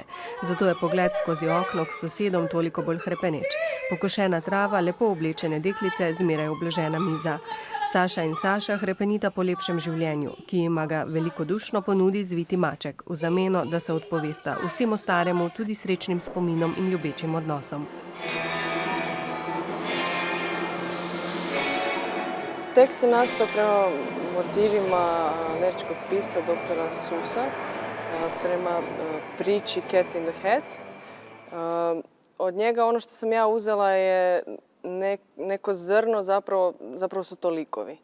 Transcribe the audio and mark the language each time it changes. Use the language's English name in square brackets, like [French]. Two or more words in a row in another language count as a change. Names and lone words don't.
[Slovenian] Zato je pogled skozi okno k sosedom toliko bolj hrepeneč. Pokošena trava, lepo oblečene deklice, zmeraj obložena miza. Saša in Saša hrepenita po lepšem življenju, ki jima ga velikodušno ponudi zviti maček, v zameno, da se odpovesta vsemu staremu, tudi srečnim spominom in ljubečim odnosom. [Croatian] Tekst je nastao prema motivima američkog pisca doktora Seussa, prema priči Cat in the Hat. Od njega ono što sam ja uzela je neko zrno, zapravo su to likovi.